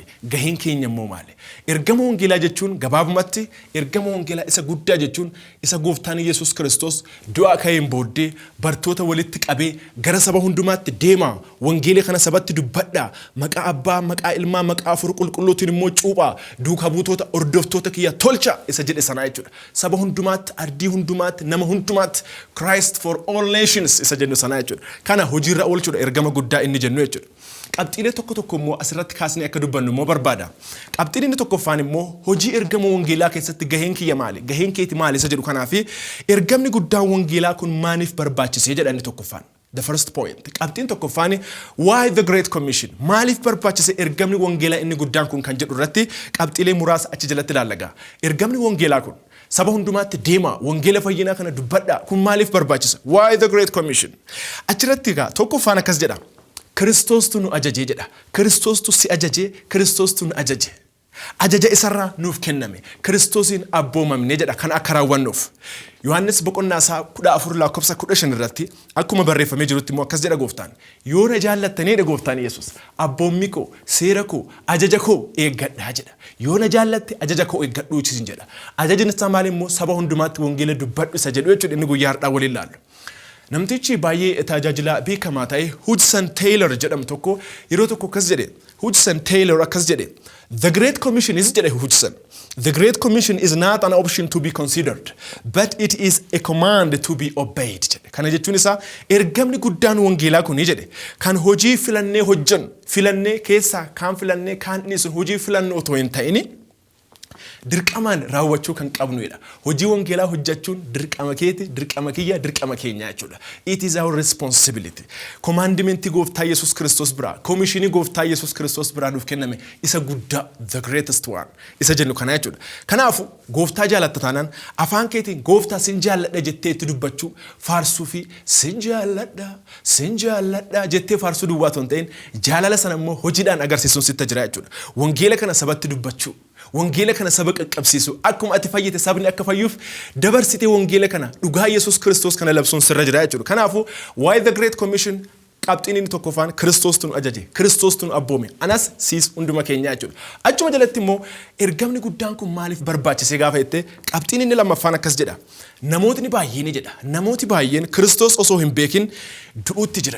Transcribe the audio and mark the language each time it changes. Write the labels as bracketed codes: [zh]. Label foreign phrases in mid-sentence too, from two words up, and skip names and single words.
[om] Gaheen keenya immoo maali? Ergama wangeelaa jechuun gabaabumatti ergama wangeelaa isa guddaa jechuun isa gooftaan Yesuus Kiristoos du'aa ka'een booddee bartoota walitti qabee gara saba hundumaatti deemaa wangeela kana sabatti dubbadhaa maqaa abbaa maqaa ilmaa maqaa afur qulqulluutiin immoo cuuphaa duukaa buutota hordoftoota kiyya tolcha isa jedhe sana jechuudha. Saba hundumaatti ardii hundumaatti nama hundumaatti [en] Christ for all nations [om] isa jennu sana jechuudha. Kana hojiirra oolchuudha ergama dirqama guddaa inni jennu jechuudha. Qabxiilee tokko immoo asirratti kaasnee akka dubbannu immoo barbaada. Qabxiin inni tokkoffaan immoo hojii ergama wangeelaa keessatti gaheen kiyya maali? Gaheen keeti maali isa jedhu kanaafi ergamni guddaan wangeelaa kun maaliif barbaachisee jedha inni tokkoffaan. [en] The first point. [om] Qabxiin tokkoffaan [en] why the great commission? [om] Maaliif barbaachise ergamni wangeelaa inni guddaan kun kan jedhu irratti qabxiilee muraasa achi jalatti ilaalla. Ergamni wangeelaa kun saba hundumaatti deema wangeela fayyinaa kana dubbadha kun maaliif barbaachisa? [en] Why the great commission? [om] Achirratti tokkoffaan akkas jedha. Kiristoostu nu ajaje jedha. Kiristoostu si ajaje, Kiristoostu nu ajaje. Ajaja isarraa nuuf kenname. Kiristoosiin abboomamne jedha kan akka raawwannuuf. Yohaannis boqonnaa isaa 14:15 irratti akkuma barreeffamee jirutti immoo akkas jedha gooftaan. Yoo na jaallattanii gooftaan Yesuus abboommi koo, seera koo, ajaja koo eeggadhaa jedha. Yoo na jaallatte ajaja koo eeggadhuu isin jedha. Ajajni isaa maali immoo saba hundumaatti wangeela dubbadhu isa jedhu jechuudha inni guyyaa har'aa waliin ilaallu. Namtichi baay'ee tajaajila beekamaa ta'e Hudson Taylor jedhamu tokko yeroo tokko akkas jedhe. Hudson Taylor akkas jedhe. [en] The Great Commission is jedhe Hudson. The Great Commission is not an option to be considered, but it is a command to be obeyed jedhe. [om] Kana jechuun isaa ergamni guddaan wangeelaa kun jedhe kan hojii filannee hojjan filannee keessaa kan filannee kan inni sun hojii filannoo otoo hin ta'ini dirqamaan raawwachuu kan qabnuudha. Hojii wangeelaa hojjechuun dirqama keeti, dirqama kiyya, dirqama keenya jechuudha. [en] It is our responsibility. [om] Commandmentii gooftaa Yesuus Kiristoos biraa, komishinii gooftaa Yesuus Kiristoos biraa nuuf kenname isa guddaa, [en] the greatest one. [om] Isa jennu kana jechuudha. Kanaafuu gooftaa jaalatta taanaan afaan keetiin gooftaa sin jaalladha jettee itti dubbachuu faarsuu fi sin jaalladha jettee faarsuu duwwaa otoo hin ta'in jaalala sana immoo hojiidhaan agarsiisuun sitti jira jechuudha. Wangeela kana sabatti dubbachuu. Wangeela kana saba qaqqabsiisu akkuma ati fayyite sabni akka fayyuuf dabarsitee wangeela kana dhugaa Yesuus Kiristoos kana labsuun sirra jira jechuudha. Kanaafuu [en] why the great commission [om] qabxiin inni tokkoffaan Kiristoostu nu ajaje, Kiristoostu nu abboome, anas siis hunduma keenya jechuudha. Achuma jalatti immoo ergamni guddaan kun maaliif barbaachise gaafa jettee qabxiin inni lammaffaan akkas jedha. Namootni baay'een jedha. Namooti baay'een Kiristoos osoo hin beekin du'uutti jiran.